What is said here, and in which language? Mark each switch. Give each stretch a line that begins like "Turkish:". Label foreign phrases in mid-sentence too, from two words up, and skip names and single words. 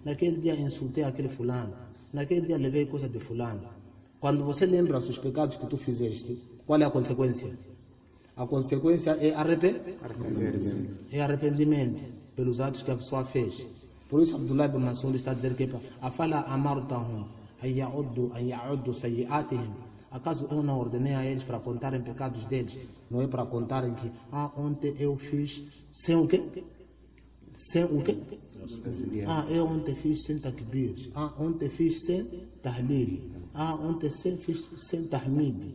Portuguese: naquele dia insultei aquele fulano, naquele dia levei coisa de fulano. Quando você lembra os pecados que tu fizeste, qual é a consequência? A consequência é arrependimento pelos atos que a pessoa fez. Por isso Abdullah ibn Mas'ud está a dizer que
Arabic: أفلا أمرتهم أن يعدوا سيئاتهم.
Portuguese: Acaso eu não ordenei a eles para contarem pecados deles? Não é para contarem que ontem eu fiz sem o quê? Sem o quê? Eu ontem fiz sem takbir. Ontem fiz sem tahlil. Ontem fiz sem tahmid.